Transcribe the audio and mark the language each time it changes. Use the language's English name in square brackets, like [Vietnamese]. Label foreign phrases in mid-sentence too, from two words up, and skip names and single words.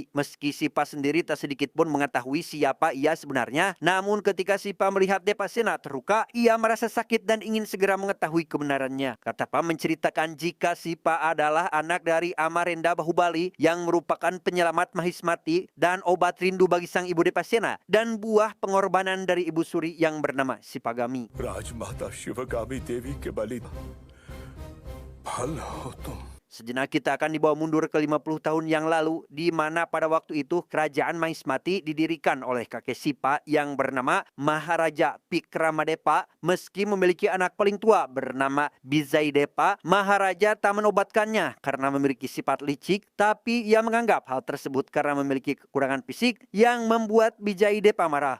[Indonesian] Meski Sipa sendiri tak sedikit pun mengetahui siapa ia sebenarnya, namun ketika Sipa melihat Depasena terluka, ia merasa sakit dan ingin segera mengetahui kebenarannya. Katapa menceritakan jika Sipa adalah anak dari Amarenda Bahubali yang merupakan penyelamat Mahismati dan obat rindu bagi sang ibu Depasena, dan buah pengorbanan dari ibu suri yang bernama Sipagami. [Hindi] राजमाता शिवगामी देवी के बलि भल हो तुम। [Indonesian] Sejenak kita akan dibawa mundur ke 50 tahun yang lalu, di mana pada waktu itu kerajaan Mahismati didirikan oleh kakek Sipa yang bernama Maharaja Pikramadepa. Meski memiliki anak paling tua bernama Bizaidepa, Maharaja tak menobatkannya karena memiliki sifat licik, tapi ia menganggap hal tersebut karena memiliki kekurangan fisik yang membuat Bizaidepa marah.